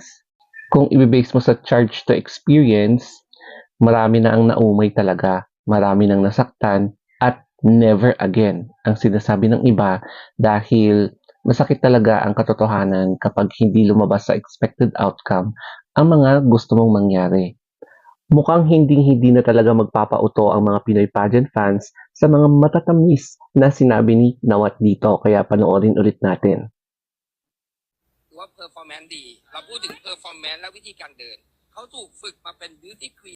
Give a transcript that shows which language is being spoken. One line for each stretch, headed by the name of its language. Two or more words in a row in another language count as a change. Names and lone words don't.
Filipino: Kung ibibase mo sa
English: charge to experience,
Filipino: marami na ang naumay talaga, marami nang nasaktan, at
English: never again
Filipino: ang sinasabi ng iba dahil masakit talaga ang katotohanan kapag hindi lumabas sa
English: expected outcome
Filipino: ang mga gusto mong mangyari. Mukhang hindi na talaga magpapauto ang mga Pinoy
English: pageant fans
Filipino: sa mga matatamis na sinabi ni Nawat dito kaya panoorin ulit natin.
Thai: ถือว่าเพอร์ฟอร์แมนซ์ดี เราพูดถึงเพอร์ฟอร์แมนซ์และวิธีการเดิน เขาถูกฝึกมาเป็น
English: beauty queen